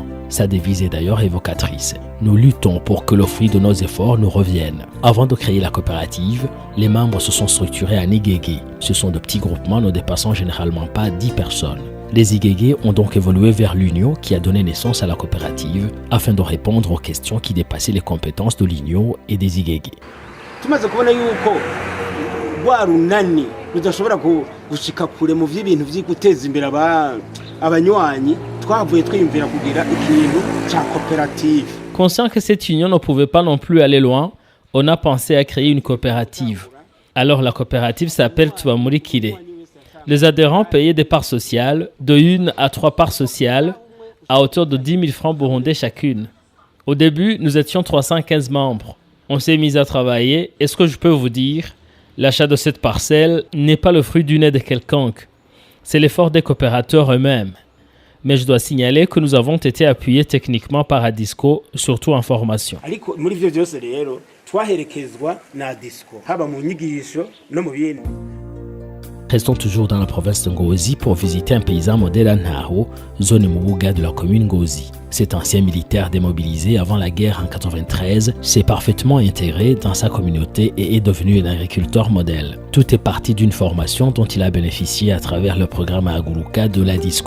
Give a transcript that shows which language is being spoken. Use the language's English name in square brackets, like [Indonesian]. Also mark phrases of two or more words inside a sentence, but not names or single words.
[French] Sa devise est d'ailleurs évocatrice. Nous luttons pour que le fruit de nos efforts nous revienne. Avant de créer la coopérative, les membres se sont structurés en Igege. Ce sont de petits groupements ne dépassant généralement pas 10 personnes. Les Igege ont donc évolué vers l'Union qui a donné naissance à la coopérative afin de répondre aux questions qui dépassaient les compétences de l'Union et des Igege. [Rundi] tumaze kubona yuko rwa runani rudashobora gushika kure mu vy'ibintu vyo guteza imbere abanywanyi twavuye twiyumvira kugira ikintu ca coopérative. [French] Conscient que cette union ne pouvait pas non plus aller loin, on a pensé à créer une coopérative. Alors la coopérative s'appelle Tuamurikire. Les adhérents payaient des parts sociales, de 1 à 3 parts sociales, à hauteur de 10 000 francs burundais chacune. Au début, nous étions 315 membres. On s'est mis à travailler et ce que je peux vous dire, l'achat de cette parcelle n'est pas le fruit d'une aide quelconque. C'est l'effort des coopérateurs eux-mêmes. Mais je dois signaler que nous avons été appuyés techniquement par Adisco, surtout en formation. [Rundi] Ariko muri ivyo byose rero twaherekezwa na Adisco haba mu nyigisho no mu bintu. [French] Restons toujours dans la province de Ngozi pour visiter un paysan modèle à Naro, zone Mubuga de la commune Ngozi. Cet ancien militaire démobilisé avant la guerre en 1993 s'est parfaitement intégré dans sa communauté et est devenu un agriculteur modèle. Tout est parti d'une formation dont il a bénéficié à travers le programme Aguruka de l'Adisco.